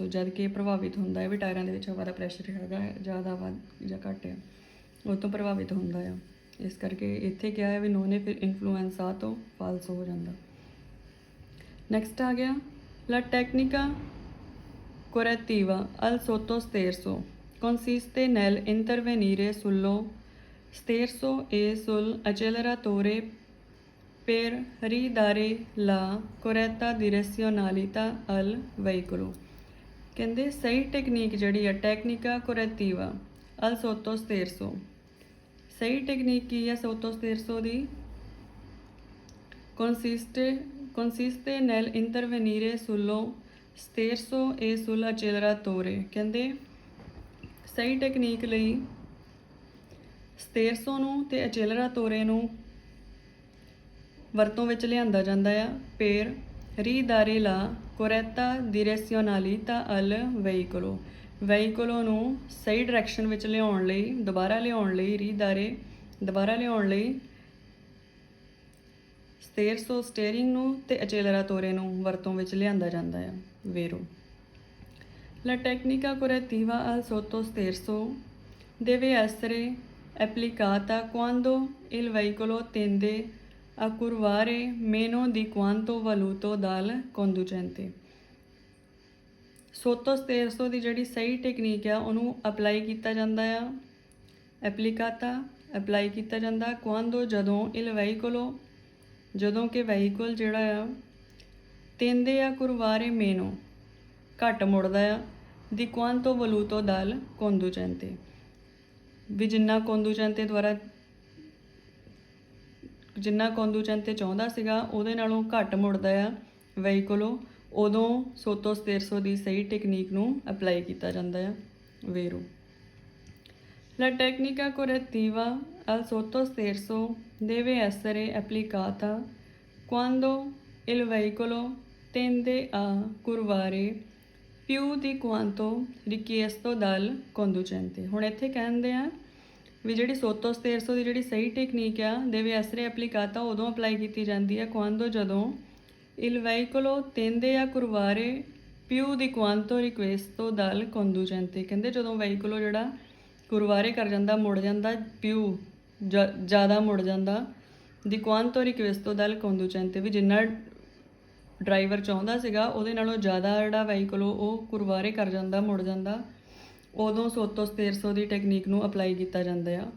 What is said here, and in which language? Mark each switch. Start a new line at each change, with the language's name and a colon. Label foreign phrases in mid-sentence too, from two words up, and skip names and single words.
Punjabi: ਜਦ ਕਿ ਪ੍ਰਭਾਵਿਤ ਹੁੰਦਾ ਹੈ ਵੀ ਟਾਇਰਾਂ ਦੇ ਵਿੱਚ ਹਵਾ ਦਾ ਪ੍ਰੈਸ਼ਰ ਹੈਗਾ ਜ਼ਿਆਦਾ ਵੱਧ ਜਾਂ ਘੱਟ ਆ, ਉਹ ਤੋਂ ਪ੍ਰਭਾਵਿਤ ਹੁੰਦਾ ਆ। ਇਸ ਕਰਕੇ ਇੱਥੇ ਕਿਹਾ ਹੈ ਵੀ ਨੋਨੇ ਫਿਰ ਇਨਫਲੂਐਂਸਾ ਤੋਂ ਫਾਲਸੋ ਹੋ ਜਾਂਦਾ। ਨੈਕਸਟ ਆ ਗਿਆ
Italian: la tecnica correttiva al sotto sterzo consiste nel intervenire sullo sterzo e sul acceleratore per ridare la corretta direzionalità al veicolo।
Punjabi: ਕਹਿੰਦੇ ਸਹੀ ਟੈਕਨੀਕ ਜਿਹੜੀ ਆ
Italian: tecnica correttiva al sotto sterzo,
Punjabi: ਸਹੀ ਟੈਕਨੀਕ ਕੀ ਆ
Italian: sotto sterzo
Punjabi: ਦੀ,
Italian: consiste nel intervenire sullo sterzo e sull'acceleratore।
Punjabi: ਕਹਿੰਦੇ ਸਹੀ ਟੈਕਨੀਕ ਲਈ ਸਤੇਰਸੋ ਨੂੰ ਤੇ ਅਚੇਲਰਾਤੋਰੇ ਨੂੰ ਵਰਤੋਂ ਵਿੱਚ ਲਿਆਂਦਾ ਜਾਂਦਾ ਆ।
Italian: per ridare la corretta direzionalità al veicolo,
Punjabi: ਵਹੀਕਲੋ ਨੂੰ ਸਹੀ ਡਾਇਰੈਕਸ਼ਨ ਵਿੱਚ ਲਿਆਉਣ ਲਈ, ਦੁਬਾਰਾ ਲਿਆਉਣ ਲਈ, ਰੀਦਾਰੇ ਦੁਬਾਰਾ ਲਿਆਉਣ ਲਈ ਸਤੇਰਸੋ ਸਟੀਅਰਿੰਗ ਨੂੰ ਤੇ ਅਚੇਲਰਾਤੋਰੇ ਨੂੰ ਵਰਤੋਂ ਵਿੱਚ ਲਿਆਂਦਾ ਜਾਂਦਾ ਆ।
Italian: ਵੇਰੋ La tecnica correttiva al sotto sterzo deve essere applicata quando il veicolo tende a curvare meno di quanto voluto dal conducente। sotto sterzo
Punjabi: ਦੀ ਜਿਹੜੀ ਸਹੀ ਟੈਕਨੀਕ ਆ ਉਹਨੂੰ ਅਪਲਾਈ ਕੀਤਾ ਜਾਂਦਾ ਆ, ਐਪਲੀਕਾਤਾ ਅਪਲਾਈ ਕੀਤਾ ਜਾਂਦਾ ਕੁਆਂਦੋ ਜਦੋਂ
Italian: il veicolo
Punjabi: ਜਦੋਂ ਕਿ ਵਹੀਕਲ ਜਿਹੜਾ ਆ
Italian: tende a curvare meno
Punjabi: ਘੱਟ ਮੁੜਦਾ ਆ,
Italian: di quanto voluto dal conducente
Punjabi: ਵੀ ਜਿੰਨਾ ਕੋਂਦੂਚੈਂਤੇ ਚਾਹੁੰਦਾ ਸੀਗਾ ਉਹਦੇ ਨਾਲੋਂ ਘੱਟ ਮੁੜਦਾ ਆ ਵਹੀਕਲੋ, ਉਦੋਂ
Italian: sotto sterzo
Punjabi: ਦੀ ਸਹੀ ਟੈਕਨੀਕ ਨੂੰ ਅਪਲਾਈ ਕੀਤਾ ਜਾਂਦਾ ਆ।
Italian: ਵੇਰੋ La tecnica correttiva al sotto sterzo deve essere applicata quando il veicolo tende a curvare più di quanto richiesto dal conducente।
Punjabi: ਹੁਣ ਇੱਥੇ ਕਹਿੰਦੇ ਆ ਵੀ ਜਿਹੜੀ
Italian: sotto sterzo
Punjabi: ਦੀ ਜਿਹੜੀ ਸਹੀ ਟੈਕਨੀਕ ਆ
Italian: deve essere applicata
Punjabi: ਉਦੋਂ ਅਪਲਾਈ ਕੀਤੀ ਜਾਂਦੀ ਆ quando ਜਦੋਂ
Italian: il veicolo tende a curvare più di quanto richiesto dal conducente।
Punjabi: ਕਹਿੰਦੇ ਜਦੋਂ ਵਹੀਕਲੋ ਜਿਹੜਾ ਕੁਰਵਾਰੇ ਕਰ ਜਾਂਦਾ, ਮੁੜ ਜਾਂਦਾ, ਪਿਊ ਜ਼ਿਆਦਾ ਮੁੜ ਜਾਂਦਾ,
Italian: di quanto richiesto dal conducente
Punjabi: ਵੀ ਜਿੰਨਾ ਡਰਾਈਵਰ ਚਾਹੁੰਦਾ ਸੀਗਾ ਉਹਦੇ ਨਾਲੋਂ ਜ਼ਿਆਦਾ ਜਿਹੜਾ ਵਹੀਕਲ ਉਹ ਕੁਰਵਾਰੇ ਕਰ ਜਾਂਦਾ, ਮੁੜ ਜਾਂਦਾ, ਉਦੋਂ
Italian: sotto sterzo
Punjabi: ਦੀ ਟੈਕਨੀਕ ਨੂੰ ਅਪਲਾਈ ਕੀਤਾ ਜਾਂਦਾ ਆ।